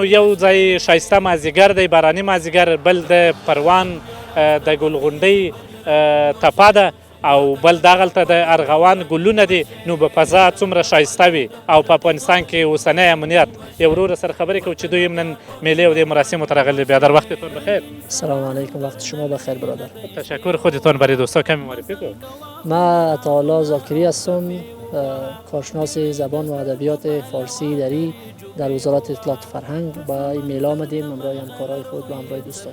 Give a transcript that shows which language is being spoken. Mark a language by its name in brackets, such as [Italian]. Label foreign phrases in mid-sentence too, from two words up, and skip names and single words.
[Pashto] یو ځای ښایسته مازدیګر دی، باراني مازدیګر، بل د پروان د ګلغونډۍ تپه ده او بل دغلته د ارغوان ګلونه دي. نو به فضا څومره ښایسته وي او په افغانستان کې اوسنی امنیت. یو ورور سره خبرې کوو چې دوی هم نن میلې او د مراسمو ته راغلي. [Persian] بیادر وقتتون بخیر. سلام علیکم، وقت شما بخیر برادر. تشکر. خودتون برای دوستا کمی معرفی کن. من عطاالله زاکری هستم، کارشناس زبان و ادبیات فارسی دری در وزارت اطلاعات و فرهنگ. با این میله آمدیم همراه همکارای خود و همراه دوستان.